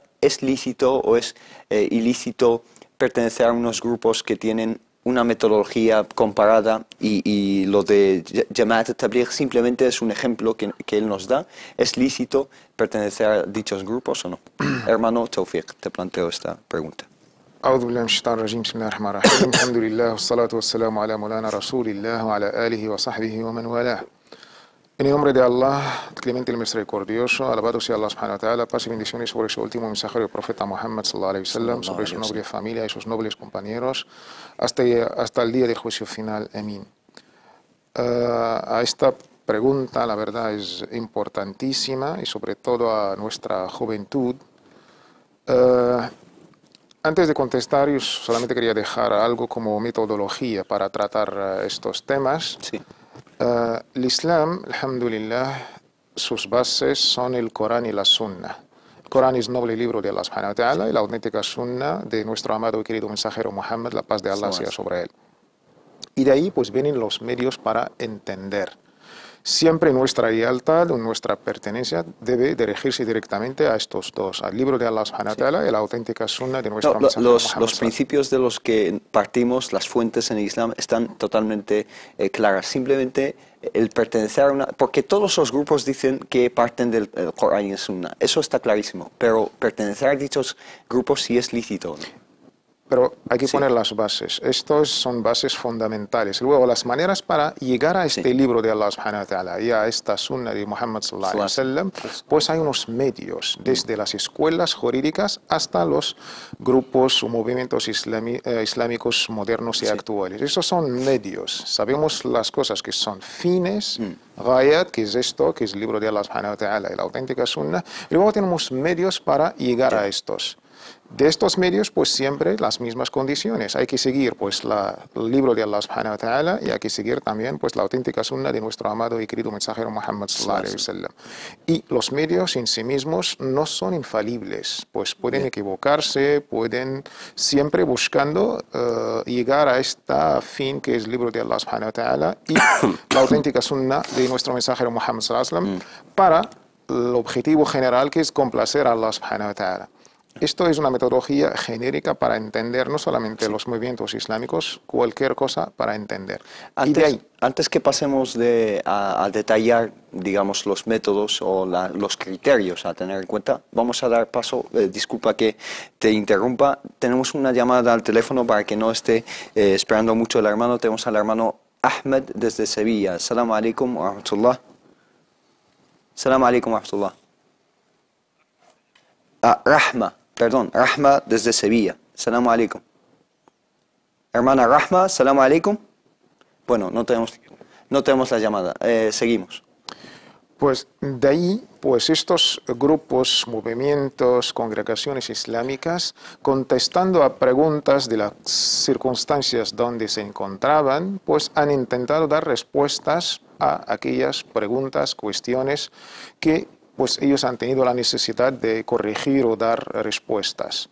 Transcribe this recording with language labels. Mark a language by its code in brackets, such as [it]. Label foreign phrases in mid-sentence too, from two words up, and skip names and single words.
[es] ¿Es lícito o es ilícito pertenecer a unos grupos que tienen una metodología comparada, y lo de Jama'at Tabligh simplemente es un ejemplo que él nos da? ¿Es lícito pertenecer a dichos grupos o no? Hermano Tawfiq, te planteo esta pregunta. [ar] أعوذ بالله من الشيطان الرجيم بسم الله الرحمن الرحيم الحمد لله والصلاة والسلام على مولانا رسول الله وعلى آله وصحبه ومن والاه. [es] En el nombre de Allah, el clemente y el misericordioso, alabado sea Allah [ar] سبحانه وتعالى, [es] paz y bendiciones sobre su último mensajero, el profeta Muhammad [ar] صلى الله عليه وسلم, [es] sobre su noble familia y sus nobles compañeros, hasta el día del juicio final. Amén. A esta pregunta, la verdad, es importantísima, y sobre todo a nuestra juventud. Antes de contestar, yo solamente quería dejar algo como metodología para tratar estos temas. Sí. El Islam, alhamdulillah, sus bases son el Corán y la Sunna. El Corán es noble libro de Allah [ar] سبحانه وتعالى, [es] y la auténtica Sunna de nuestro amado y querido mensajero Muhammad, la paz de Allah sea sobre él. Y de ahí pues vienen los medios para entender. Siempre nuestra lealtad o nuestra pertenencia debe dirigirse directamente a estos dos, al libro de Allah [ar] سبحانه وتعالى [es] y la auténtica Sunna de nuestro mensajero Muhammad. Los principios de los que partimos, las fuentes en el Islam, están totalmente claras. Simplemente el pertenecer a una... Porque todos los grupos dicen que parten del Corán y el Sunna. Eso está clarísimo. Pero pertenecer a dichos grupos sí es lícito, ¿no? Pero hay que poner las bases. Estos son bases fundamentales. Luego, las maneras para llegar a este libro de Allah [ar] سبحانه وتعالى [es] y a esta sunna de Muhammad [ar] صلى الله عليه وسلم, [es] pues hay unos medios, desde las escuelas jurídicas hasta los grupos o movimientos islámicos modernos y actuales. Esos son medios. Sabemos las cosas que son fines, Ghayat, que es esto, que es el libro de Allah [ar] سبحانه وتعالى [es] y la auténtica sunna. Y luego tenemos medios para llegar a estos. De estos medios, pues siempre las mismas condiciones. Hay que seguir pues el libro de Allah [ar] سبحانه وتعالى, [es] y hay que seguir también pues la auténtica sunna de nuestro amado y querido mensajero Muhammad [ar] صلى الله عليه وسلم. [es] Y los medios en sí mismos no son infalibles, pues pueden equivocarse, pueden siempre buscando llegar a este fin que es el libro de Allah [ar] سبحانه وتعالى [es] y la auténtica sunna de nuestro mensajero Muhammad [ar] صلى الله عليه وسلم, [es] para el objetivo general, que es complacer a Allah [ar] سبحانه وتعالى. [es] Esto es una metodología genérica para entender no solamente los movimientos islámicos, cualquier cosa para entender. Antes que pasemos a detallar, digamos, los métodos o los criterios a tener en cuenta, vamos a dar paso, disculpa que te interrumpa, tenemos una llamada al teléfono para que no esté esperando mucho el hermano. Tenemos al hermano Ahmed desde Sevilla. [ar] السلام عليكم ورحمة الله. السلام عليكم ورحمة الله. [es] Rahma desde Sevilla. [ar] سلام عليكم. [es] Hermana Rahma, [ar] سلام عليكم. [es] Bueno, no tenemos la llamada. Seguimos. Pues de ahí, pues estos grupos, movimientos, congregaciones islámicas, contestando a preguntas de las circunstancias donde se encontraban, pues han intentado dar respuestas a aquellas preguntas, cuestiones que pues ellos han tenido la necesidad de corregir o dar respuestas.